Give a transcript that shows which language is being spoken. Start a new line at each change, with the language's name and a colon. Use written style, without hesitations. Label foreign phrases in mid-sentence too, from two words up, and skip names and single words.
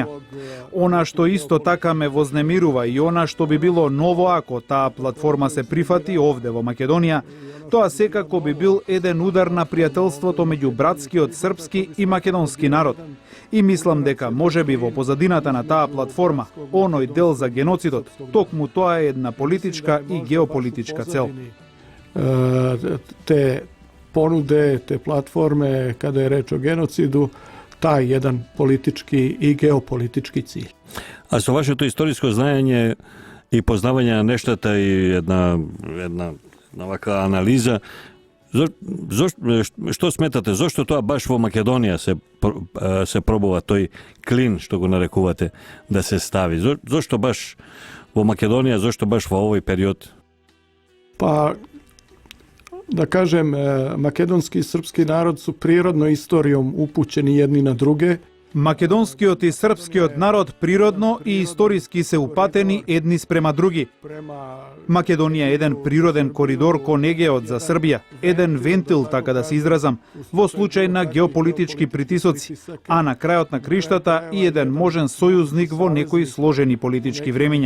Macedonian: Она што исто така ме вознемирува и она што би било ново ако таа платформа се прифати овде во Македонија, тоа секако би бил еден удар на пријателството меѓу братскиот српски и македонски народ. И мислам дека можеби во позадината на таа платформа, оној дел за геноцидот, токму тоа е една политичка и геополитичка цел.
Serbian: Te ponude, te platforme, kada je reč o genocidu, taj jedan politički i geopolitički cilj.
Macedonian: А со вашето историско знаење и познавање на нештата и една вака анализа, што сметате, зошто тоа баш во Македонија се пробува тој клин, што го нарекувате, да се стави? Зошто баш во Македонија, зошто баш во овој период?
Serbian: Pa, da kažem, makedonski i srpski narod su prirodno istorijom upućeni jedni na druge.
Macedonian: Македонскиот и српскиот народ природно и историски се упатени едни спрема други. Македонија е еден природен коридор кон Егеот за Србија, еден вентил, така да се изразам, во случај на геополитички притисоци, а на крајот на криштата и еден можен сојузник во некои сложени политички времења.